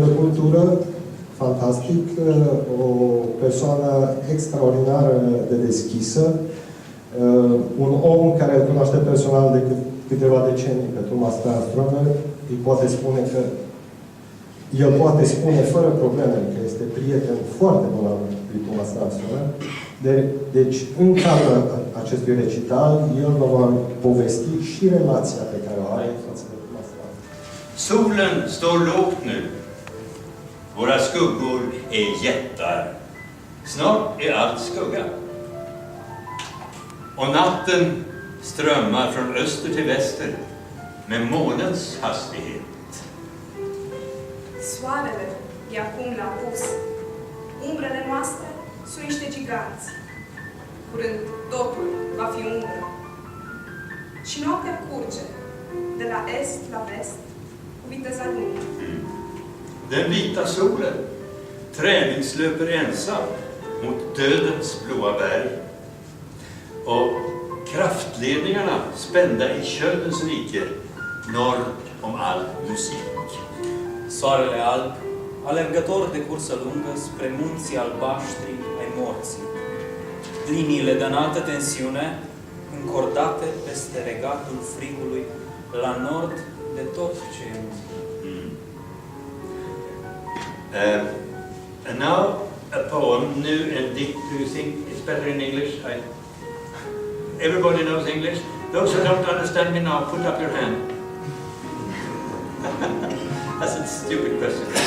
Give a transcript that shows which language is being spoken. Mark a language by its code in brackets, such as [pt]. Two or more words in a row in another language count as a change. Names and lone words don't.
[ro] de cultură fantastic, o persoană extraordinar de deschisă, un om care îl cunoaște personal de câteva decenii pe Tomas Tranströmer, îi poate spune că el poate spune fără probleme că este prieten foarte bun al lui Tomas Tranströmer. Deci, în cadrul acestui recital, el vă va povesti și relația pe care o are față de Tomas Tranströmer. [sv] Solen står lågt nu. Våra skuggor är jättar. Snart är allt skugga. Och natten strömmar från öster till väster med månens hastighet. [ro] Soarele e acum la apus. Umbrele noastre sunt niște giganți. Curând totul va fi umbră. Și noaptea curge de la est la vest cu viteza lumii. [sv] Den vita solen träningslöper ensam mot dödens blåa berg. Och kraftledningarna spända i köldens rike norr om all musik. [ro] Soarele alb, alergător de cursă lungă spre munții albaștri ai morții. Liniile de înaltă tensiune, încordate peste regatul frigului, la nord de tot ce e [en] And now a poem, new and deep. Do you think it's better in English? Everybody knows English. Those who don't understand me now, put up your hand. That's a stupid question.